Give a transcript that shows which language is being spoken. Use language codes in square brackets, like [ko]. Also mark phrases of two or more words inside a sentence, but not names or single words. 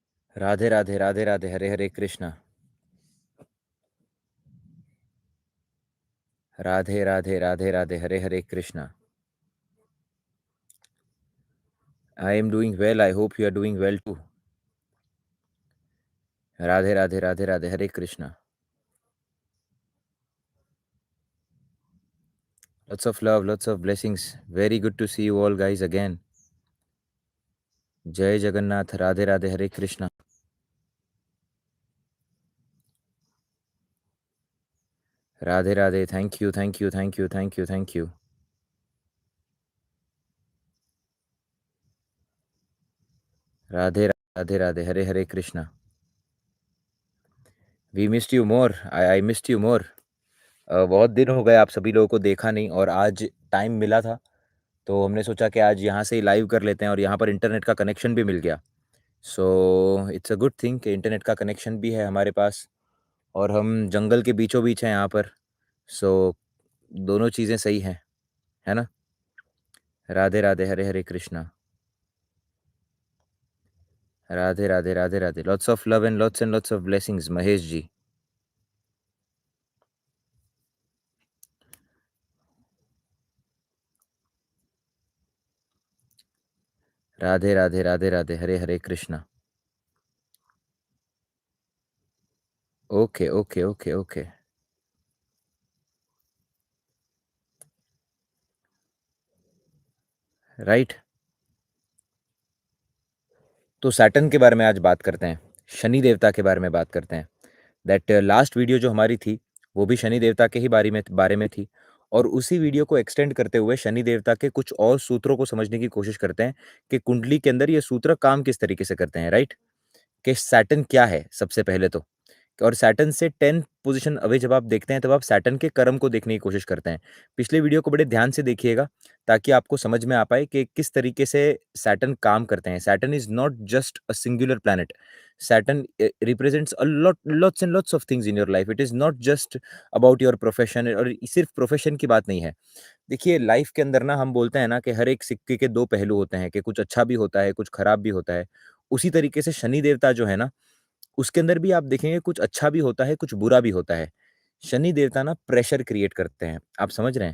[hi] राधे राधे राधे राधे हरे हरे कृष्णा। राधे राधे राधे राधे हरे हरे कृष्णा। [en] I am doing well, I hope you are doing well too. [hi] राधे राधे राधे राधे हरे कृष्णा। [en] Lots of love, lots of blessings. Very good to see you all guys again. [hi] जय जगन्नाथ, राधे राधे हरे कृष्णा। राधे राधे, [en] Thank you thank you thank you thank you thank you. [hi] राधे राधे राधे हरे हरे कृष्णा। [en] We missed you more, I missed you more. [hi] बहुत दिन हो गए, आप सभी लोगों को देखा नहीं और आज टाइम मिला था तो हमने सोचा कि आज यहाँ से ही लाइव कर लेते हैं और यहाँ पर इंटरनेट का कनेक्शन भी मिल गया। [en] So it's a good thing [hi] कि इंटरनेट का कनेक्शन भी है हमारे पास और हम जंगल के बीचों बीच हैं यहाँ पर। सो दोनों चीज़ें सही हैं, है ना? राधे राधे हरे हरे कृष्णा। राधे राधे राधे राधे, [en] Lots of love and lots of blessings महेश जी। [hi] राधे राधे राधे राधे हरे हरे कृष्णा। [en] OK OK OK OK. [hi] राइट। तो सैटर्न के बारे में आज बात करते हैं, शनि देवता के बारे में बात करते हैं। [en] That last video [hi] जो हमारी थी, वो भी शनि देवता के ही बारे में थी और उसी वीडियो को एक्सटेंड करते हुए शनि देवता के कुछ और सूत्रों को समझने की कोशिश करते हैं कि कुंडली के अंदर ये सूत्र काम किस तरीके से करते हैं, राइट? कि सैटर्न क्या है सबसे पहले तो, और सैटर्न से 10 [en] position away [hi] जब आप देखते हैं तब आप सैटर्न के कर्म को देखने की कोशिश करते हैं। पिछले वीडियो को बड़े ध्यान से देखिएगा ताकि आपको समझ में आ पाए कि किस तरीके से सैटर्न काम करते हैं। [en] Saturn is not just a singular planet. Saturn represents a lots and lots of things in your life. It is not just about your profession, [hi] और सिर्फ प्रोफेशन की बात नहीं है। देखिए लाइफ के अंदर ना हम बोलते हैं ना कि हर एक सिक्के के 2 पहलू होते हैं, कि कुछ अच्छा भी होता है, कुछ खराब भी होता है। उसी तरीके से शनि देवता जो है ना, उसके अंदर भी आप देखेंगे कुछ अच्छा भी होता है, कुछ बुरा भी होता है। शनि देवता ना [en] pressure create [hi] करते हैं, आप समझ रहे हैं?